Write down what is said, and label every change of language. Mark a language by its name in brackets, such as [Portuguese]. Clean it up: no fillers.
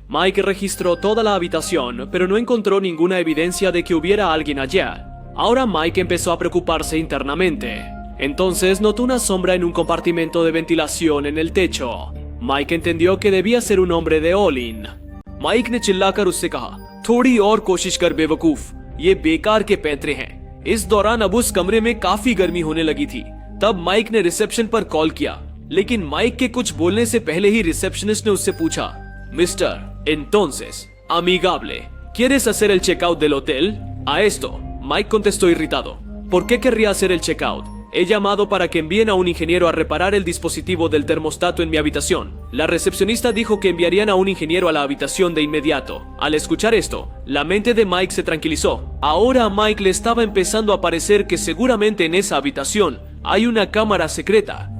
[Spanish] Mike registró toda la habitación, pero no encontró ninguna evidencia de que hubiera alguien allá. Ahora Mike empezó a preocuparse internamente. Entonces notó una sombra en un compartimento de ventilación en el techo. Mike entendió que debía ser un hombre de Olin. [Hindi] Mike ने चिल्लाकर उससे कहा, थोड़ी और कोशिश कर बेवकूफ, ये बेकार के पैंतरे हैं। इस दौरान अब उस कमरे में काफी गर्मी होने लगी थी। तब माइक ने रिसेप्शन पर कॉल किया, लेकिन माइक के कुछ बोलने से पहले ही रिसेप्शनिस्ट ने उससे पूछा, mister, [Spanish] entonces, amigable, ¿quieres hacer el checkout del hotel? A esto, Mike contestó irritado, ¿por qué querría hacer el checkout? He llamado para que envíen a un ingeniero a reparar el dispositivo del termostato en mi habitación. La recepcionista dijo que enviarían a un ingeniero a la habitación de inmediato. Al escuchar esto, la mente de Mike se tranquilizó. Ahora a Mike le estaba empezando a parecer que seguramente en esa habitación hay una cámara secreta.